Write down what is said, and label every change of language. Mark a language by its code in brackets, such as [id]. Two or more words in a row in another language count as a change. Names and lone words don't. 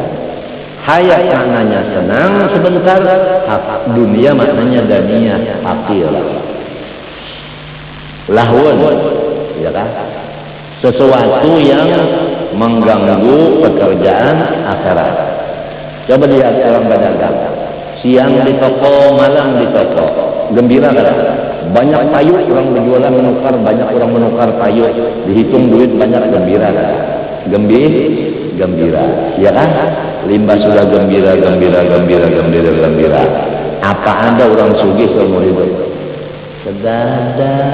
[id] Hayat maknanya senang sebentar, dunia maknanya daniyah, hakir. Lahun, ya kan? Sesuatu yang mengganggu pekerjaan akhirat. Coba lihat orang berdagang, siang di toko, malam di toko, gembira kan? [bjn] Banyak payu orang berjualan menukar, banyak orang menukar payu, dihitung duit banyak, gembira kan? Gembira, ya kan? Limbah sudah gembira. Apa ada orang sugih seumur hidup? Sedada.